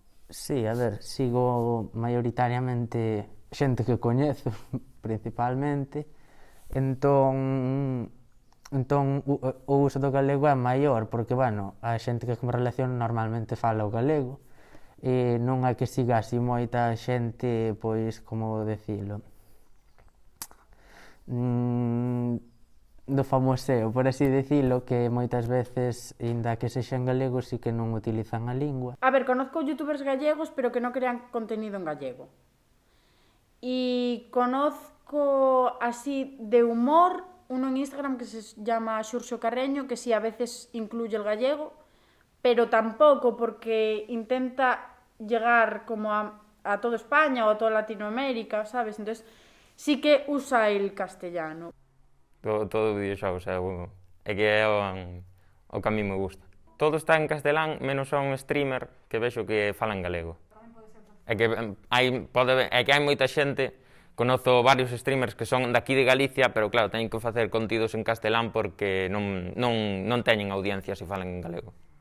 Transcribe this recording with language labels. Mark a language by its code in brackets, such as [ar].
[gl] Sí, a ver, sigo maioritariamente xente que coñezo, principalmente, entón o uso do galego é maior, porque, bueno, a xente que me relaciono normalmente fala o galego, e non hai que siga así moita xente, pois, como decilo, do famoseo, por así dicilo, que moitas veces, inda que sexa en galego, sí que non utilizan a lingua. [es] A ver, conozco youtubers gallegos, pero que no crean contenido en gallego. Y conozco así de humor, uno en Instagram que se llama Xurxo Carreño, que sí a veces incluye el gallego, pero tampoco porque intenta llegar como a toda España o a toda Latinoamérica, ¿sabes? Entonces sí que usa el castellano. [gl] Todo videoxogos é que é o que [es] a mí me gusta. [gl] Todo está en castelán, menos a un streamer que vexo que fala en galego. É que hai moita xente, conozo varios streamers que son daqui de Galicia, pero claro, teñen que facer contidos en castelán porque non teñen audiencia se falan en galego.